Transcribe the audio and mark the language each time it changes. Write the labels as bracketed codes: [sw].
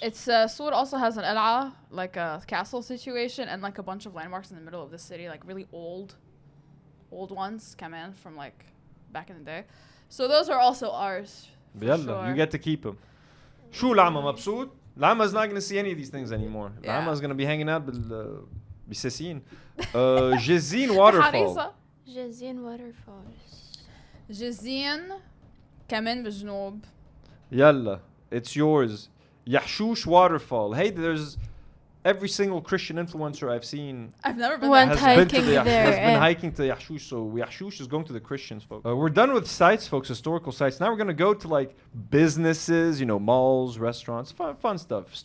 [en] It's Sur also has an El'a, like a castle situation, and like a bunch of landmarks in the middle of the city, like really old ones come in from like back in the day. So those are also ours. Sure. You get to keep them. [ar] شو العمى مبسوط؟ [en] Lama's not going to see any of these things anymore. Yeah. Lama's going to be hanging out بساسين. Jezin waterfall. Jezin waterfalls. [ar] Jezin كمان بجنوب. [en] Yalla, it's yours. Yahshush waterfall. Hey, there's every single Christian influencer I've seen. I've never been there. Has been hiking to Yahshush. So Yahshush is going to the Christians, folks. We're done with sites, folks, historical sites. Now we're going to go to like businesses, you know, malls, restaurants, fun stuff.